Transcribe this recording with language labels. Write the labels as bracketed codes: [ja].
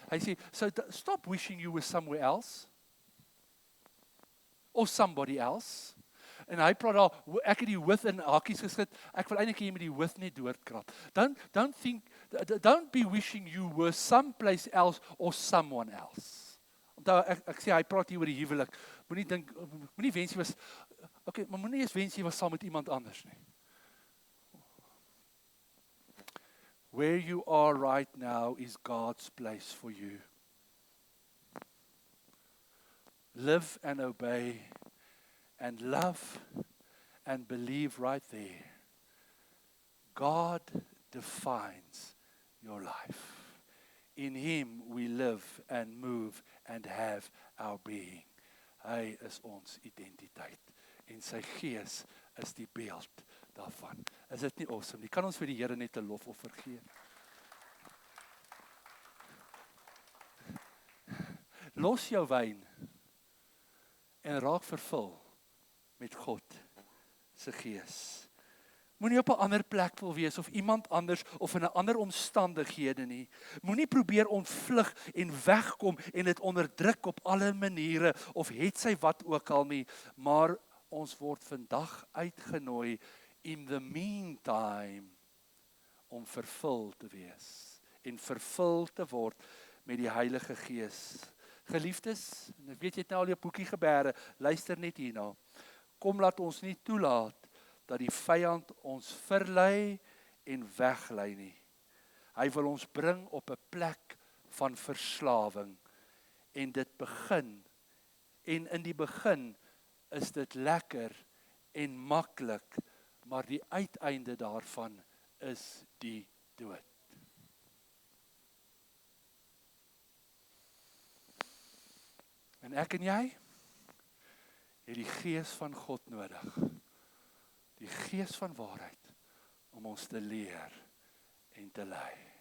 [af] Hy sê, [en] so stop wishing you were somewhere else or somebody else. [af] En hy praat daar, ek het die with in hakies geskryf, ek wil eintlik hier met die with net doorkrap. [en] Don't be wishing you were someplace else or someone else. [af] Onthou, ek sê, hy praat hier oor die huwelik. Moenie wens jy was, okay, maar moenie eens wens jy was saam met iemand anders nie. [en] Where you are right now is God's place for you. Live and obey and love and believe right there. God defines your life. In Him we live and move and have our being. [af] Hy is ons identiteit en sy Gees is die beeld daarvan. Is dit nie awesome nie? Kan ons vir die Here net 'n lofoffer gee? Los jou wyn en raak vervul met God se gees. Moenie op 'n ander plek wil wees of iemand anders of in 'n ander omstandighede nie. Moenie probeer ontvlug en wegkom en dit onderdruk op alle maniere of hetsy wat ook al nie, maar ons word vandag uitgenooi [en] in the meantime [af] om vervul te wees en vervul te word met die Heilige Gees. Geliefdes, en ek weet jy het nou al jou boekie geberre, luister net hierna. Kom laat ons nie toelaat dat die vyand ons verlei en weglei nie. Hy wil ons bring op 'n plek van verslawing en dit begin. En in die begin is dit lekker en maklik, maar die uiteinde daarvan is die dood. En ek en jy het die Gees van God nodig. Die Gees van waarheid om ons te leer en te lei.